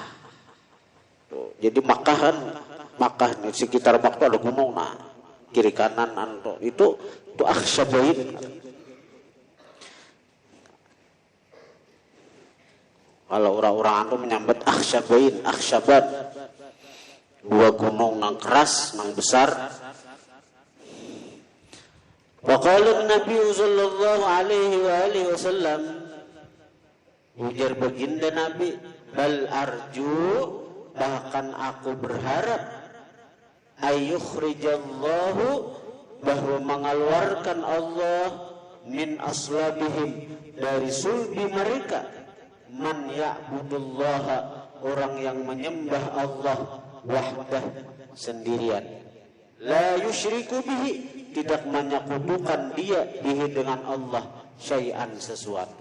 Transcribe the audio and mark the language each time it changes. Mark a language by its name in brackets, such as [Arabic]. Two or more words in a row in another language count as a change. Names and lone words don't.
[Banjar] Jadi Makkah nih sekitar Makkah ada gunung nah kiri kanan itu akhsyabain. Kalau orang-orang anu menyambat akhsyaban, dua gunung nang keras, nang besar. [Arabic] وقال النبي صلى الله عليه وسلم, [Banjar] ujar baginda Nabi, [Arabic] بل أرجو, [Banjar] bahkan aku berharap, ayyukhrijallahu, bahwa mengeluarkan Allah [Arabic] من أصلابهم, [Banjar] dari sulbi mereka, [Arabic] من يعبد الله, [Banjar] orang yang menyembah Allah wahdah, sendirian, [Arabic] لا يشرك به, [Banjar] tidak menyekutukan dia bihi, dengan Allah, syai'an, sesuatu.